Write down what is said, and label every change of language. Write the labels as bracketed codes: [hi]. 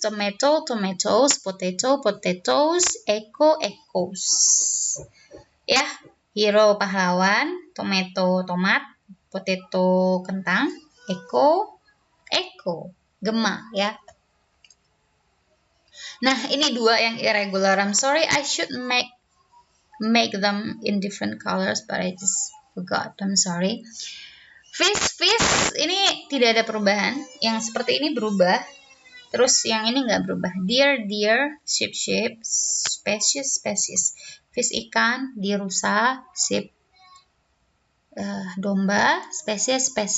[en] Tomato, tomatoes. Potato, potatoes. Echo, echoes. [id] Ya. Hero pahlawan, tomato tomat, potato kentang, echo gema ya. Nah, ini dua yang irregular. [en] I'm sorry, I should make them in different colors, but I just forgot. I'm sorry. [id] Fish ini tidak ada perubahan. Yang seperti ini berubah. Terus yang ini nggak berubah. [en] Deer, sheep, species. [id] Fish ikan, deer rusa, sheep domba, spesies.